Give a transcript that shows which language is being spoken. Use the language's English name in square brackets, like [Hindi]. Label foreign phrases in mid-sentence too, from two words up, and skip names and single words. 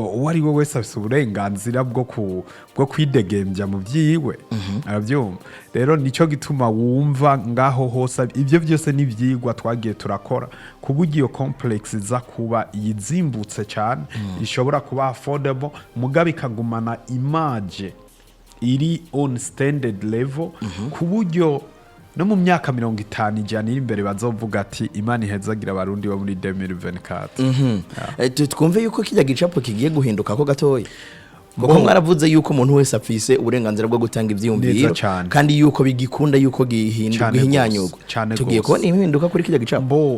[Rundi] uwo ari we wese afise uburenganzira bwo kwidegembya mu vyiwe aravyumva rero nico gituma wumva ngaho hose ivyo byose n'ivyigwa twagiye turakora ku buryo iyo complex za kuba yizimbutse cyane ishobora kuba affordable mugabe ikagumana image iri [English] on standard level [Rundi] ku buryo no mu myaka 50 ijana iri imbere bazovuga ati Imana ihezagira abarundi bo muri 2024 twumve yuko kijya gicapo kigiye guhinduka ko gatoya kuko mwaravuze yuko umuntu wese afise uburenganzira bwo gutanga ivyiyumviro kandi yuko bigikunda yuko gihinyanyurwa tugiye kubona impinduka kuri kijya gicapo